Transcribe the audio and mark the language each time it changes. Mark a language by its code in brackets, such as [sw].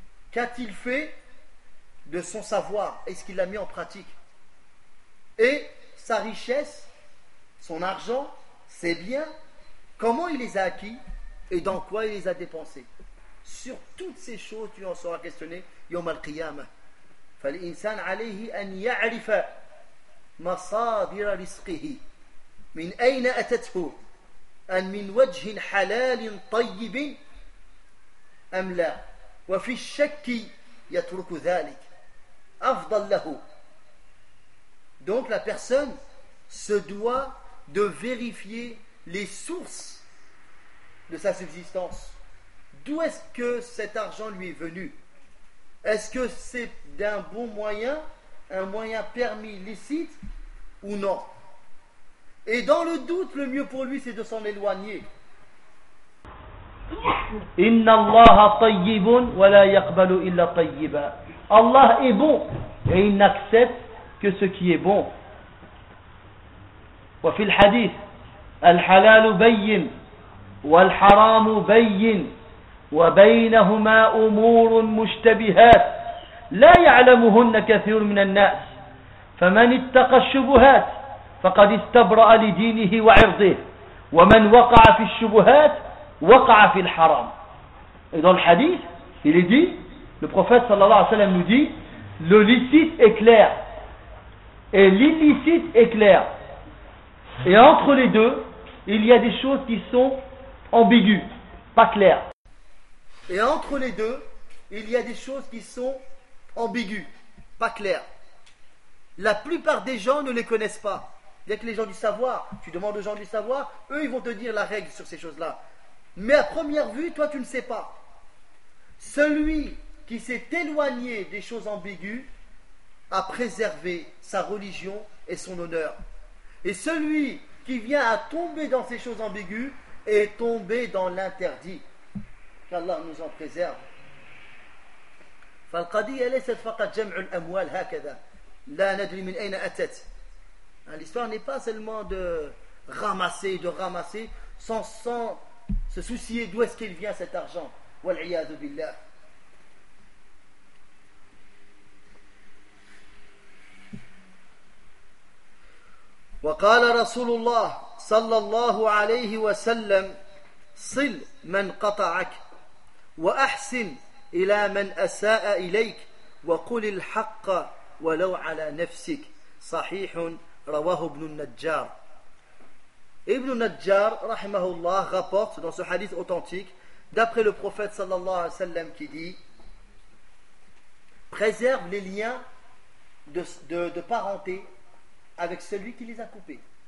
[fr] qu'a-t-il fait de son savoir, est-ce qu'il l'a mis en pratique, et sa richesse, son argent, ses biens, comment il les a acquis et dans quoi il les a dépensés. Sur toutes ces choses, tu en seras questionné [ar] يوم القيامة. فالإنسان عليه أن يعرف مصادر رزقه من أين أتته أن من وجه حلال طيب أم لا وفي الشك يترك ذلك أفضل له. [fr] Donc la personne se doit de vérifier les sources de sa subsistance. D'où est-ce que cet argent lui est venu? Est-ce que c'est d'un bon moyen, un moyen permis, licite ou non? Et dans le doute, le mieux pour lui, c'est de s'en éloigner. [ar] Inna Allah tayyibun wa la yaqbalu illa tayyiba. [fr] Allah est bon et il n'accepte que ce qui est bon. [ar] Wa fil hadith, al halal bayyin والحرام بين وبينهما أمور مشتبهات لا يعلمهن كثير من الناس فمن اتقى الشبهات فقد استبرأ لدينه وعرضه ومن وقع في الشبهات وقع في الحرام. [fr] Et dans le hadith, il est dit, le prophète صلى الله عليه وسلم nous dit: le licite est clair et l'illicite est clair, et entre les deux il y a des choses qui sont ambigu, pas clair. Et entre les deux, il y a des choses qui sont ambiguës, pas claires. La plupart des gens ne les connaissent pas. Il n'y a que les gens du savoir. Tu demandes aux gens du savoir, eux, ils vont te dire la règle sur ces choses-là. Mais à première vue, toi, tu ne sais pas. Celui qui s'est éloigné des choses ambiguës a préservé sa religion et son honneur. Et celui qui vient à tomber dans ces choses ambiguës est tombé dans l'interdit. Qu'Allah nous en préserve. [ar] فالقضية ليست فقط جمع الأموال هكذا لا ندري من أين أتت. [fr] L'histoire n'est pas seulement ramasser et de ramasser sans se soucier d'où est-ce qu'il vient cet argent. [ar] Wal'iyadu billah. وقال رسول الله صلى الله عليه وسلم صل من قطعك وأحسن إلى من أساء إليك وقل الحق ولو على نفسك صحيح رواه ابن النجار. [fr] ابن النجار رحمه الله rapporte dans ce hadith authentique d'après le prophète صلى الله عليه وسلم qui dit: préserve les liens de parenté avec celui qui les a coupés.